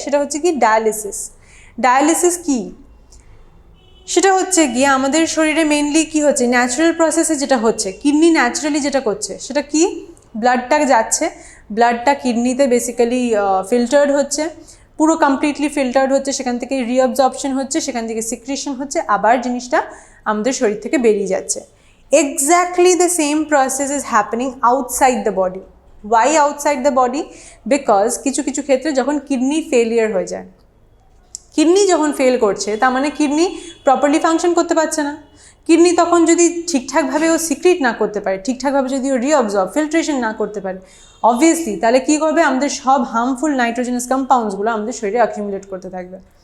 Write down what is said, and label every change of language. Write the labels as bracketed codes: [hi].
[bn] সেটা হচ্ছে কি ডায়ালিসিস। ডায়ালিসিস কি? সেটা হচ্ছে গিয়ে আমাদের শরীরে মেনলি কি হচ্ছে, ন্যাচারাল প্রসেসে যেটা হচ্ছে, কিডনি ন্যাচারালি যেটা করছে সেটা কি, ব্লাডটা যাচ্ছে, ব্লাডটা কিডনিতে বেসিক্যালি ফিল্টার্ড হচ্ছে, পুরো কমপ্লিটলি ফিল্টার্ড হচ্ছে, সেখান থেকে রিঅবজর্পশন হচ্ছে, সেখান থেকে সিক্রিশন হচ্ছে, আবার জিনিসটা আমাদের শরীর থেকে বেরিয়ে যাচ্ছে। [en] Exactly the same process is happening outside the body. Why outside the body? [bn] Because কিছু কিছু ক্ষেত্রে যখন কিডনি ফেলিয়ার হয়ে যায়, কিডনি যখন ফেল করছে তার মানে কিডনি প্রপারলি ফাংশন করতে পারছে না। কিডনি তখন যদি ঠিকঠাকভাবে ও সিক্রিট না করতে পারে, ঠিকঠাকভাবে যদি ও রিঅবজর্ব ফিল্ট্রেশন না করতে পারে, অবভিয়াসলি তাহলে কী করবে, আমাদের সব হার্মফুল নাইট্রোজেনাস কম্পাউন্ডসগুলো আমাদের শরীরে অ্যাকিউমুলেট করতে থাকবে।